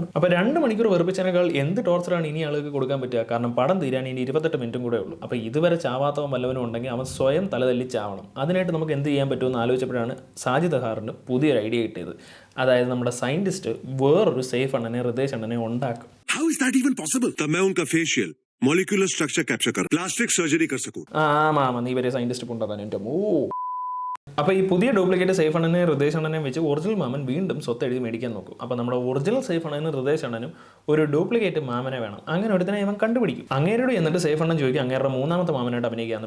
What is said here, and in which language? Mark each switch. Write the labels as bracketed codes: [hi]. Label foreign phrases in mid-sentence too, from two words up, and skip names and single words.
[ml] അപ്പോൾ 2 മണിക്കൂർ വെറുപ്പിച്ചതിനേക്കാൾ എന്ത് ടോർച്ചറാണ് ഇനി ആളുകൾക്ക് കൊടുക്കാൻ പറ്റുക? കാരണം പടം തീരാൻ ഇനി 28 മിനിറ്റും കൂടെ ഉള്ളൂ. അപ്പോൾ ഇതുവരെ ചാവാത്തവൻ വല്ലവനും ഉണ്ടെങ്കിൽ അവൻ സ്വയം തലതല്ലി ചാവണം. അതിനായിട്ട് നമുക്ക് എന്ത് ചെയ്യാൻ പറ്റുമെന്ന് ആലോചിച്ചപ്പോഴാണ് സാജിദ് ഖാറിന് പുതിയൊരു ഐഡിയ കിട്ടിയത്. അതായത് നമ്മുടെ സയന്റിസ്റ്റ് വേറൊരു സേഫ് അണ്ണനെ ഹൃദയ അണ്ണനെ ഉണ്ടാക്കും. [en] How is that even possible? [hi] तब मैं उनका [en] facial molecular structure capture [hi] कर [en] plastic surgery [hi] कर सकूं. [ml] മാമ നീ വരെ സയന്റിസ്റ്റ് കൊണ്ടാക്കാൻ എൻ്റെ അപ്പോൾ ഈ പുതിയ ഡ്യൂപ്ലിക്കേറ്റ് സേഫ് അണ്ണനെ ഹൃദയ അണ്ണനെ വെച്ച് ഒറിജിനൽ മാമൻ വീണ്ടും സ്വത്ത് എഴുതി മേടിക്കാൻ നോക്കും. അപ്പോൾ നമ്മുടെ ഒറിജിനൽ സേഫ് അണ്ണനും ഹൃദയ അണ്ണനും ഒരു ഡ്യൂപ്ലിക്കേറ്റ് മാമനെ വേണം. അങ്ങനെ ഒരുത്തനെ ഇവൻ കണ്ടുപിടിക്കും. അങ്ങേരോട് എന്നിട്ട് സേഫ് അണ്ണൻ ചോദിക്കും അങ്ങേരുടെ 3ാമത്തെ മാമനായിട്ട് അഭിനയിക്കാമെന്ന്.